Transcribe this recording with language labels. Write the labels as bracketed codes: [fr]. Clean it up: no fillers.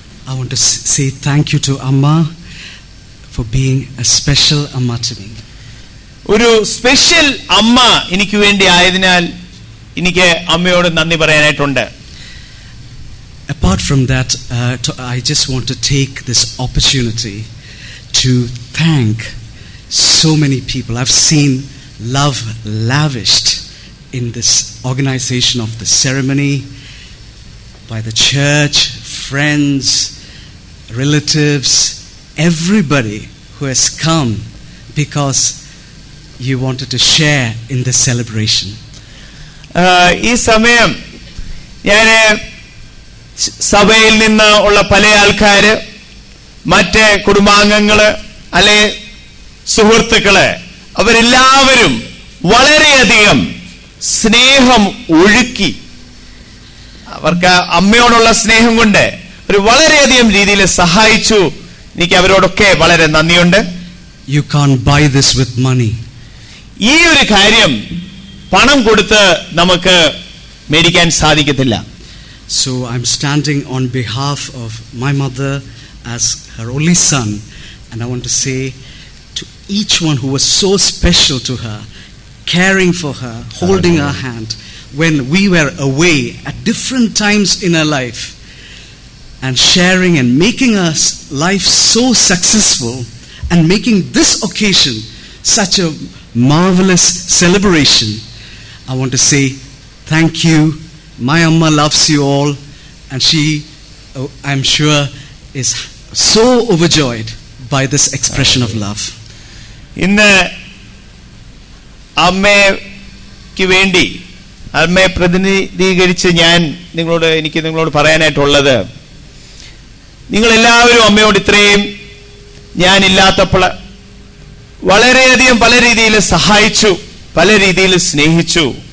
[en] I want to say thank you to Amma for being a special Amma to me. [ml] ഒരു special അമ്മ എനിക്ക് വേണ്ടി ആയതിനാൽ എനിക്ക് അമ്മയോട് നന്ദി പറയാനായിട്ടുണ്ട്. [en] Apart from that, I just want to take this opportunity to thank so many people. I've seen love lavished in this organization of the ceremony by the church, friends, relatives, everybody who has come because you wanted to share in this celebration. [ml] ഈ സമയം ഞാൻ സഭയിൽ നിന്ന് ഉള്ള പല ആൾക്കാര്, മറ്റ് കുടുംബാംഗങ്ങള്, അല്ലെ സുഹൃത്തുക്കള്, അവരെല്ലാവരും വളരെയധികം സ്നേഹം ഒഴുക്കി, അവർക്ക് അമ്മയോടുള്ള സ്നേഹം കൊണ്ട് ഒരു വളരെയധികം രീതിയിൽ സഹായിച്ചു. എനിക്ക് അവരോടൊക്കെ വളരെ നന്ദിയുണ്ട്. [en] You can't buy this with money. [ml] ഈ ഒരു കാര്യം പണം കൊടുത്ത് നമുക്ക് മേടിക്കാൻ സാധിക്കത്തില്ല. [en] So I'm standing on behalf of my mother as her only son, and I want to say to each one who was so special to her, caring for her, holding her hand when we were away at different times in her life, and sharing and making us life so successful, and making this occasion such a marvelous celebration. I want to say thank you. My Amma loves you all, and she, I'm sure, is so overjoyed by this expression of love. [ml] ഇന്ന് അമ്മയ്ക്ക് വേണ്ടി, അമ്മയെ പ്രതിനിധീകരിച്ച് എനിക്ക് നിങ്ങളോട് പറയാനായിട്ടുള്ളത്, നിങ്ങളെല്ലാവരും അമ്മയോട് ഇത്രയും ഞാനില്ലാത്തപ്പോൾ വളരെയധികം പല രീതിയിൽ സഹായിച്ചു, പല രീതിയിൽ സ്നേഹിച്ചു.